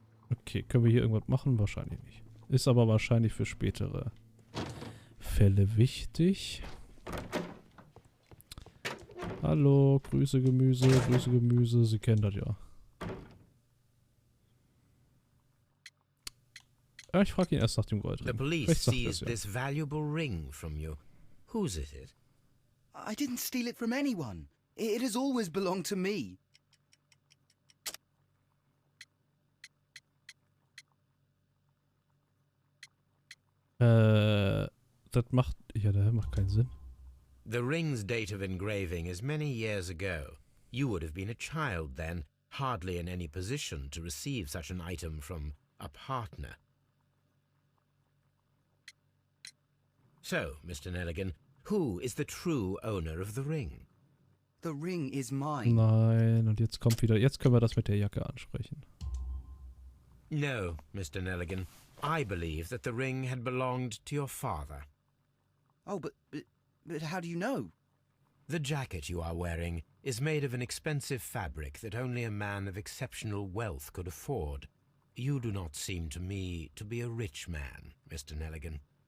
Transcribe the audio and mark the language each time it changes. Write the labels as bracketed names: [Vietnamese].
[German] Okay, können wir hier irgendwas machen? Wahrscheinlich nicht. Ist aber wahrscheinlich für spätere Fälle wichtig. Hallo, Grüße Gemüse, Sie kennen das ja. Ja, ich frage ihn erst nach dem Gold. [English] The police seized this valuable ring from you. Whose is it? I didn't steal it from anyone. It has always belonged to me. [German] Das macht... Ja, der macht keinen Sinn. [English] The ring's date of engraving is many years ago. You would have been a child then, hardly in any position to receive such an item from a partner. So, Mr. Nelligan, who is the true owner of the ring? The ring is mine. [German] Nein, und jetzt kommt wieder... Jetzt können wir das mit der Jacke ansprechen. [English] No, Mr. Nelligan. I believe that the ring had belonged to your father. Oh, but how do you know? The jacket you are wearing is made of an expensive fabric that only a man of exceptional wealth could afford. You do not seem to me to be a rich man, Mr. Nelligan.